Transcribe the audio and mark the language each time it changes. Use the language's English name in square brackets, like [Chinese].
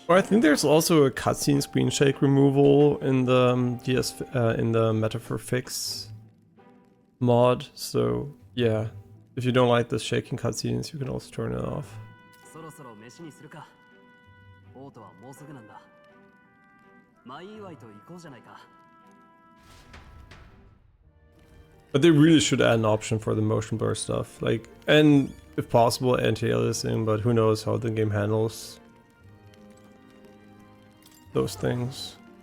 [English] Well, I think there's also a cutscene screen shake removal in the in the MetaphorFix mod. So yeah, if you don't like the shaking cutscenes, you can also turn it off. [Japanese] そろそろ飯にするか。王都はもうすぐなんだ。前祝いと行こうじゃないか。 [English] But they really should add an option for the motion blur stuff, like, and if possible, anti-aliasing. But who knows how the game handles those things.